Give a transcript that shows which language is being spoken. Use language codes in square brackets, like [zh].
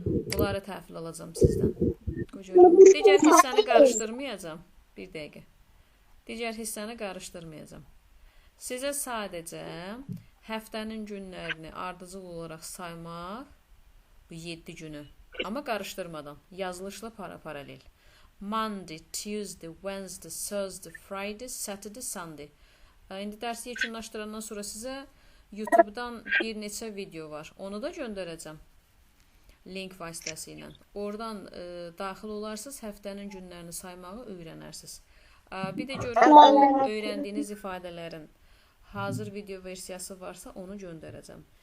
[az] Bunları təhvil alacağım sizdən. Digər hissəni qarışdırmayacağım. Bir dəqiqə. Digər hissəni qarışdırmayacağım. Sizə sadəcə həftənin günlərini ardıcıl olaraq saymaq, bu 7 günü, amma qarışdırmadan, yazılışla paralel. [en] Monday, Tuesday, Wednesday, Thursday, Friday, Saturday, Sunday. [az] İndi dərsi yekunlaşdırandan sonra sizə YouTube-dan bir neçə video var. Onu da göndərəcəm. Link vasitəsilə. Oradan daxil olarsınız, həftənin günlərini saymağı öyrənərsiniz. Bir də görün, öyrəndiyiniz ifadələrin hazır video versiyası varsa onu göndərəcəm.